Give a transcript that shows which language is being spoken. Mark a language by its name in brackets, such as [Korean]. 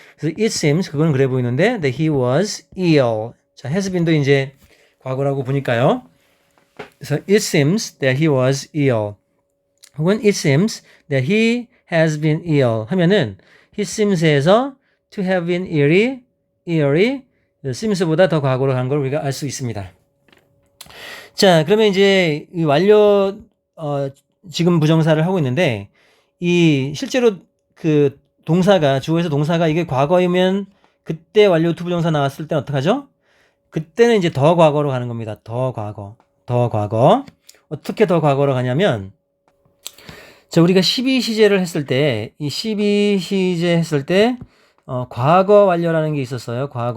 [Korean] 그래서 [English] it seems [Korean] 그건 그래 보이는데 [English] that he was ill. [Korean] 자, has been도 이제 과거라고 보니까요. 그래서 [English] it seems that he was ill. [Korean] 혹은 [English] it seems that he has been ill [Korean] 하면은 [English] he seems [Korean] 에서 [English] to have been ill [Korean] 이 seems보다 더 과거로 간 걸 우리가 알 수 있습니다. 자, 그러면 이제 이 완료 지금 부정사를 하고 있는데 이 실제로 그 동사가 주어에서 동사가 이게 과거이면 그때 완료 투부정사 나왔을 때는 어떡하죠? 그때는 이제 더 과거로 가는 겁니다. 더 과거. 어떻게 더 과거로 가냐면, 자, 우리가 12시제를 했을 때, 이 12시제 했을 때, 과거 완료라는 게 있었어요.